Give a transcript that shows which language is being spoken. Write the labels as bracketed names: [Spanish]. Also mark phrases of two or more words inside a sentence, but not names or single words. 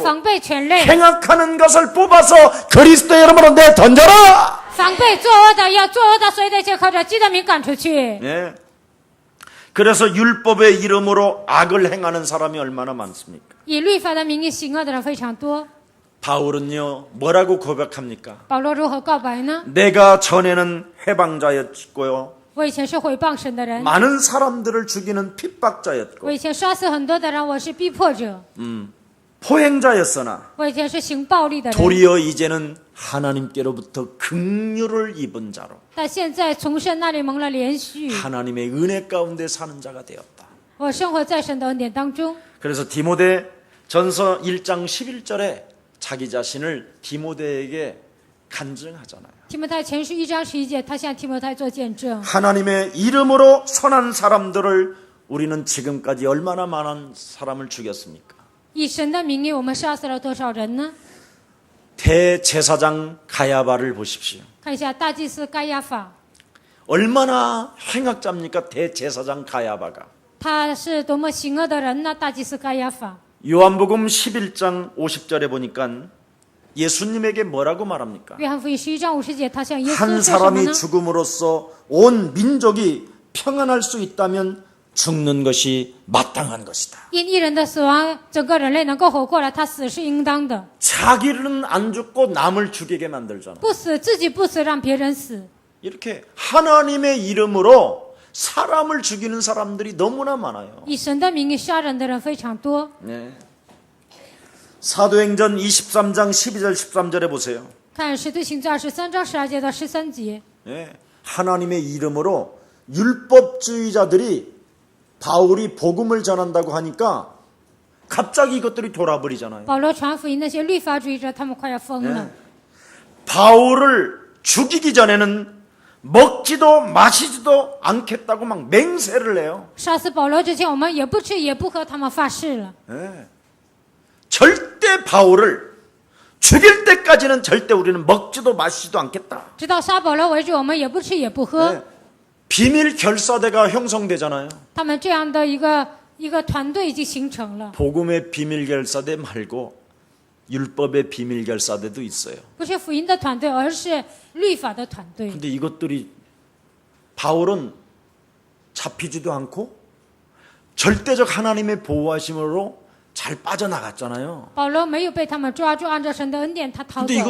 [Chinese] 防备犬类， [Korean] 행악하는 것을 뽑아서 그리스도의 이름으로 내 던져라. [Chinese] 防备作恶的，要作恶的，所以得借靠着基督的名赶出去。 [Korean] 예. 그래서 율법의 이름으로 악을 행하는 사람이 얼마나 많습니까? [Chinese] 以律法的名义行恶的人非常多。 [Korean] 바울은요 뭐라고 고백합니까? [Chinese] 保罗如何告白呢？ [Korean] 내가 전에는 해방자였고요 [Chinese] 我以前是毁谤神的人， [Korean] 많은 사람들을 죽이는 핍박자였고 [Chinese] 我以前杀死很多的人，我是逼迫者， [Korean] 포행자였으나 [Chinese] 我以前是行暴力的人， [Korean] 도리어 이제는 하나님께로부터 긍휼을 입은 자로 [Chinese] 但现在从神那里蒙了连续， [Korean] 하나님의 은혜 가운데 사는 자가 되었다. [Chinese] 我生活在神的恩典当中。 [Korean] 그래서 디모데 전서 1장 11절에 자기 자신을 디모데에게 간증하잖아요. [Chinese] 提摩太前书1章11节，他向提摩太做见证。 [Korean] 하나님의 이름으로 선한 사람들을 우리는 지금까지 얼마나 많은 사람을 죽였습니까? [Chinese] 以神的名义，我们杀死了多少人呢？ [Korean] 대제사장 가야바를 보십시오. [Chinese] 看一下大祭司该亚法， [Korean] 얼마나 행악자입니까? 대제사장 가야바가. [Chinese] 他是多么行恶的人呢？大祭司该亚法。 [Korean] 요한복음 11장 50절에 보니까 예수님에게 뭐라고 말합니까? [Chinese] 约翰福音11章50节，他向耶稣 [Korean] 한 [Chinese] 说什么 [Korean] 사람이 [Chinese] 呢？ [Korean] 죽음으로써 온 민족이 평안할 수 있다면 죽는 것이 마땅한 것이다. [Chinese] 因一人的死亡，整个人类能够活过来，他死是应当的。 [Korean] 자기는 안 죽고 남을 죽이게 만들잖아. [Chinese] 不死，自己不死，让别人死。 [Korean] 이렇게 하나님의 이름으로 사람을 죽이는 사람들이 너무나 많아요. [Chinese] 以神的名义杀人的人非常多。 [Korean] 네. 사도행전 23장 12절 13절에 보세요. [Chinese] 看使徒行传23章12节到13节， [Korean] 네. 하나님의 이름으로 율법주의자들이 바울이 복음을 전한다고 하니까 갑자기 이것들이 돌아버리잖아요. [Chinese] 保罗传福音，那些律法主义者他们快要疯了。 [Korean] 네. 바울을 죽이기 전에는 먹지도 마시지도 않겠다고 막 맹세를 해요. [Chinese] 杀死保罗之前，我们也不吃也不喝，他们发誓了。 [Korean] 네. 절대 바울을 죽일 때까지는 절대 우리는 먹지도 마시지도 않겠다. [Chinese] 直到杀保罗为止，我们也不吃也不喝。 [Korean] 네. 비밀 결사대가 형성되잖아요. [Chinese] 他们这样的一个团队已经形成了， [Korean] 복음의 비밀 결사대 말고 율법의 비밀 결사대도 있어요. [Chinese] 不是福音的团队，而是律法的团队。 [Korean] 근데 이것들이 바울은 잡히지도 않고 절대적 하나님의 보호하심으로 잘 빠져나갔잖아요. [Chinese] 保罗没有被他们抓住，按照神的恩典，他逃走 [Korean] 근데